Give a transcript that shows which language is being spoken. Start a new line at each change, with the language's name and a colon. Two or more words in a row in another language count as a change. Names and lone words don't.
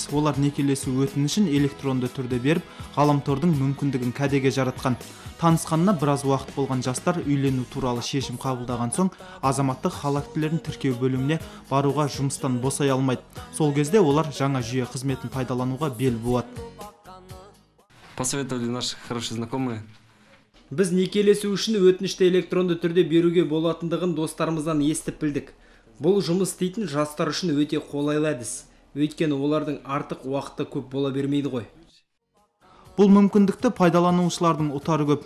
Kazakh: Олар некелесу өтінішін электронды түрде беріп, ғаламтордың мүмкіндігін кәдеге жаратқан. Танысқанына біраз уақыт болған жастар үйлену туралы шешім қабылдаған соң, азаматтық хал актілерін тіркеу бөліміне баруға жұмыстан босай алмайды. Сол кезде олар жаңа жүйе қызметін пайдалануға бел буады.
Russian: Посоветовали наши хорошие знакомые.
Kazakh: Біз некелесу үшін өтінішті электронды түрде беруге болатындығын достарымыздан естіп білдік. Бұл жұмыс істейтін жастар үшін өте қолайлы әдіс. Өйткені олардың артық уақыты көп бола бермейді ғой. Бұл мүмкіндікті пайдаланушылардың ұтары көп.